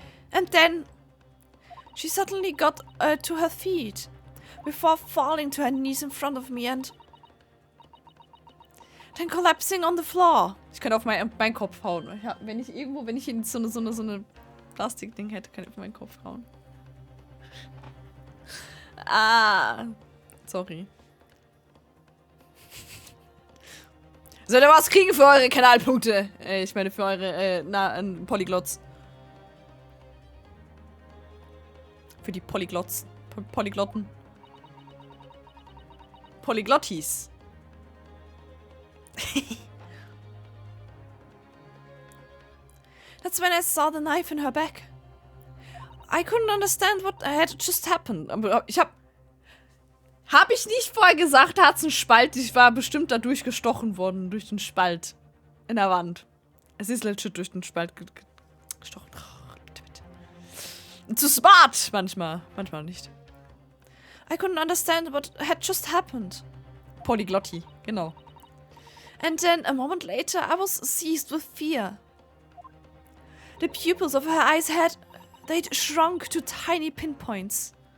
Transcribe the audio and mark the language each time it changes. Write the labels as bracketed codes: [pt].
[en] And then she suddenly got to her feet before falling to her knees in front of me and then collapsing on the floor. [de] Ich könnte auf meinen Kopf hauen. Ja, wenn ich in so eine Plastikding hätte, kann ich auf meinen Kopf hauen. [en] Ah. Sorry. [de] Sollt ihr was kriegen für eure Kanalpunkte? Ich meine für eure Polyglots. Für die Polyglots. Polyglotten. Polyglottis. [en] That's when I saw the knife in her back. I couldn't understand what had just happened. [de] Aber hab ich nicht vorher gesagt, hat's einen Spalt. Ich war bestimmt da durchgestochen worden. Durch den Spalt. In der Wand. Es ist legit durch den Spalt gestochen. Bitte, bitte. Zu smart manchmal. Manchmal nicht. [en] I couldn't understand what had just happened. [de] Polyglotti, genau. [en] And then, a moment later, I was seized with fear. The pupils of her eyes they'd shrunk to tiny pinpoints.